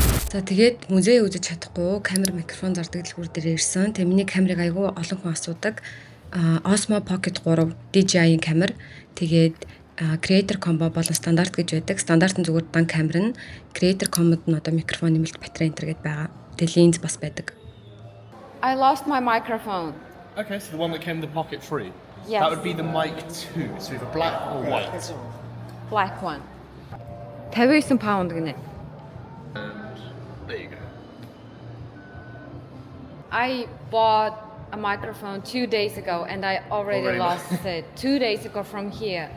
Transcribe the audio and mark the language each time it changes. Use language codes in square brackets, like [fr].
[mn] За тэгээд музей үзэж чадахгүй камер микрофон зардаг дэлгүүр дээр ирсэн. Тэгээ миний камерыг айгүй олон хүн асуудаг. Osmo Pocket 3 DJI-ийн камер. Тэгээд Creator Combo болон стандарт гэж байдаг. Стандарт нь зүгээр дан камер нь. Creator Combo нь одоо микрофон нэмэлт батарей энтер гэдээ байгаа. Тэгээ линз бас байдаг. [en] I lost my microphone. Okay, so the one that came in the Pocket 3? Yes. That would be the Mic 2, so either black or white. Black one. 59 pound гинэ. There you go. I bought a microphone 2 days ago and I already lost it 2 days ago from here.